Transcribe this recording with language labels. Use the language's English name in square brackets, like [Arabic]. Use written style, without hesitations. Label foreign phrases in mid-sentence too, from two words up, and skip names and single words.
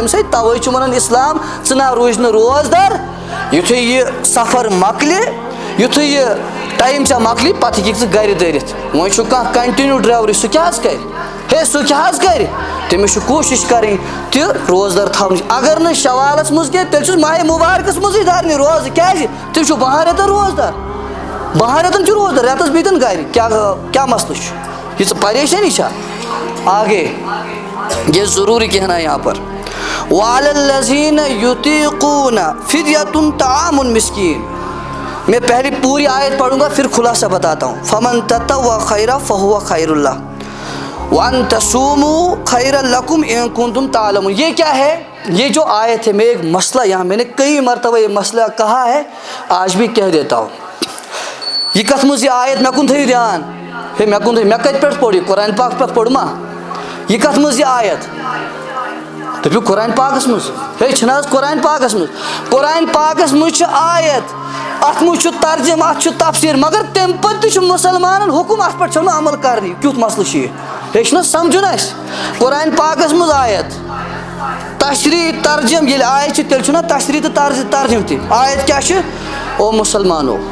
[Kashmiri] أمِس ہے توے چھُ ونان اسلام ژٕ نہ روٗزِ نہٕ روزدار یُتھُے یہِ سفر مۄکلہِ یُتھُے یہِ ٹایم ژےٚ مۄکلی پتہٕ ہیٚکِکھ ژٕ گرِ دٔرِتھ وۄنۍ چھُ کانٛہہ [English] continue driver [Kashmiri] سُہ کیٛاہ حظ کرِ ہے سُہ کیٛاہ حظ کرِ تٔمِس چھُ کوٗشش کرٕنۍ تہِ روزدار تھاونٕچ اگر نہٕ شوالس منٛز کینٛہہ تیٚلہِ چھُس ماہِ مُبارکس منٛزٕے دھرنہِ روزٕ کیٛازِ تِم چھُ 12 رٮ۪تن روزدار 12 رٮ۪تن چھُ روزدار رٮ۪تس بِہتن گرِ کیٛاہ مسلہٕ چھُ یہِ ژٕ پریشٲنی چھا [Urdu] آگے یہ ضروری کہنا ہے یہاں پر [Arabic] وعلی الذین یطیقون فدیۃ طعام مسکین [Urdu] میں پہلی پوری آیت پڑھوں گا پھر خلاصہ بتاتا ہوں [Arabic] فمن تطوع خیرا فہو خیر اللہ وان تصوموا خیر لکم ان کنتم تعلمون [Urdu] یہ کیا ہے یہ جو آیت ہے میں ایک مسئلہ یہاں میں نے کئی مرتبہ یہ مسئلہ کہا ہے آج بھی کہہ دیتا ہوں [Kashmiri] یہ کتھ منٛز یہ آیت مےٚ کُن تھٲیِو دھیان ہے مےٚ کُن تھٲیِو مےٚ کتہِ پٮ۪ٹھ پوٚر یہِ قرآن پاک پٮ۪ٹھ پوٚر ما یہ کتھ منٛز یہ آیت دٔپِو قرآن پاکس منٛز ہے چھِنہٕ حظ قرآن پاکس منٛز قرآن پاکس منٛز چھِ آیت اتھ منٛز چھُ ترجم اتھ چھُ تفسیٖر مگر تمہِ پتہٕ تہِ چھُ مُسلمانن حُکم اتھ پٮ۪ٹھ چھُ نہٕ عمل کرنی کیُتھ مسلہٕ چھُ یہِ ہے چھُنہ سمجھُن اسہِ قرآن پاکس منٛز آیت تشریح ترجم ییٚلہِ آیت چھِ تیٚلہِ چھُنہ تشریح تہٕ ترجم تہِ آیت کیٛاہ چھِ او مُسلمانو